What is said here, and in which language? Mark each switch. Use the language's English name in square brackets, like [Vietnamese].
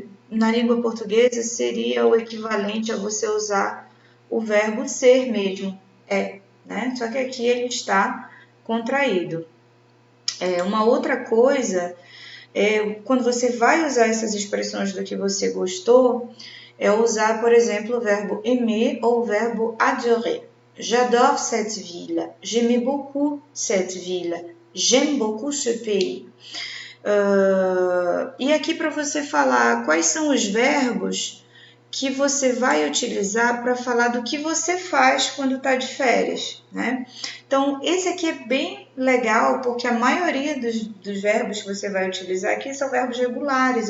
[Portuguese] na língua portuguesa seria o equivalente a você usar o verbo ser mesmo, né? Só que aqui ele está contraído. Uma outra coisa, quando você vai usar essas expressões do que você gostou, é usar, por exemplo, o verbo aimer ou o verbo adorer. [French] J'adore cette ville. J'aimais beaucoup cette ville. J'aime beaucoup ce pays. [Portuguese] E aqui para você falar quais são os verbos que você vai utilizar para falar do que você faz quando está de férias, né? Então, esse aqui é bem legal porque a maioria dos verbos que você vai utilizar aqui são verbos regulares.